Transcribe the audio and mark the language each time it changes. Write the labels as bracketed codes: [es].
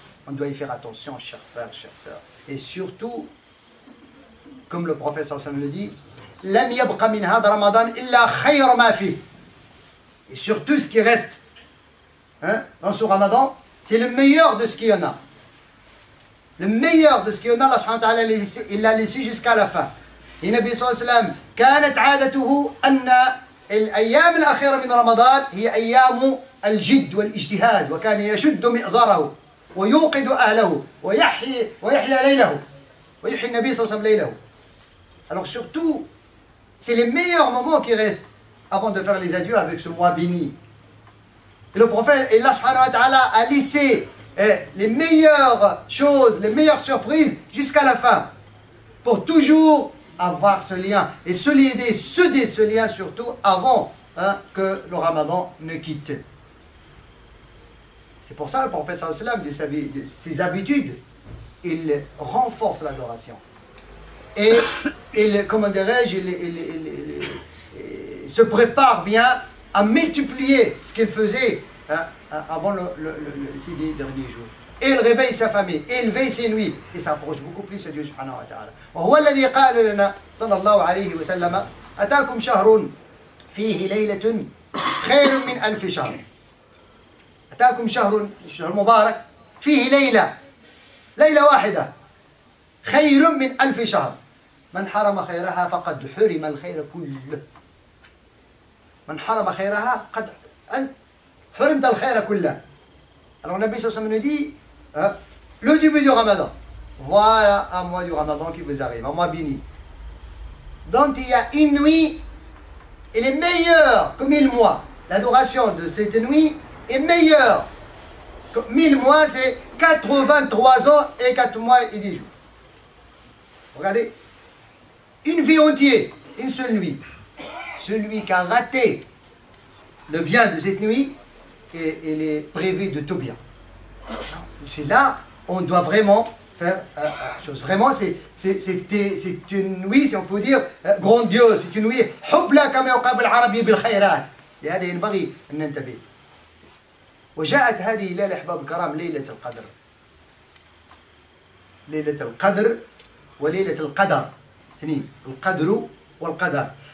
[fr] On doit y faire attention, chers frères, chères sœurs. Et surtout, comme le prophète sallallahu alayhi wa sallam le dit, [ar] لم يبق من هذا رمضان إلا خير ما فيه. [fr] Et sur tout ce qui reste dans ce Ramadan, c'est le meilleur de ce qu'il y en a. Le meilleur de ce qu'il y en a, Allah subhanahu wa ta'ala, il l'a laissé jusqu'à la fin. Et Nabi sallallahu alayhi wa sallam, [ar] كانت عادته أن الأيام الأخيرة من رمضان هي أيام الجد والاجتهاد، وكان يشد مئزره ويوقظ أهله ويحيي ليله ويحيي النبي صلى الله عليه وسلم ليله. [fr] Alors surtout, c'est les meilleurs moments qui restent avant de faire les adieux avec ce mois béni. Et le prophète, et Allah subhanahu wa ta'ala a laissé les meilleures choses, les meilleures surprises jusqu'à la fin, pour toujours avoir ce lien, et se lier, ce lien surtout avant que le Ramadan ne quitte. C'est pour ça que le prophète sallallahu alayhi wa sallam, de ses habitudes, il renforce l'adoration. Et il, comment dirais-je, il se prépare bien à multiplier ce qu'il faisait avant ces derniers jours. Et il réveille sa famille, et il veille ses nuits, et s'approche beaucoup plus de Dieu subhanahu wa ta'ala. [ar] وهو الذي قال لنا صلى الله عليه وسلم أتاكم شهر فيه ليلة خير من ألف شهر. أتاكم شهر مبارك فيه ليلة واحدة خير من ألف شهر. من حرم خيرها فقد حرم الخير كله. من حرم خيرها قد حرمت الخير كله. [fr] Alors le Nabi sallallahu alayhi wa sallam nous dit le début du Ramadan. Voilà un mois du Ramadan qui vous arrive, un mois béni. Donc il y a une nuit, elle est meilleure que 1000 mois. L'adoration de cette nuit est meilleure que 1000 mois, c'est 83 ans et 4 mois et 10 jours. Regardez, une vie entière, une seule nuit. Celui qui a raté le bien de cette nuit, il est privé de tout bien. C'est là, on doit vraiment faire chose. Vraiment, c'est une nuit, si on peut dire, grandiose. C'est une nuit [ar] حبلى كما يقال العربي بالخيرات. لهذا ينبغي أن ننتبه. وجاءت هذه الليلة أحباب الكرام ليلة القدر. ليلة القدر وليلة القدر. اثنين، القدر والقدر.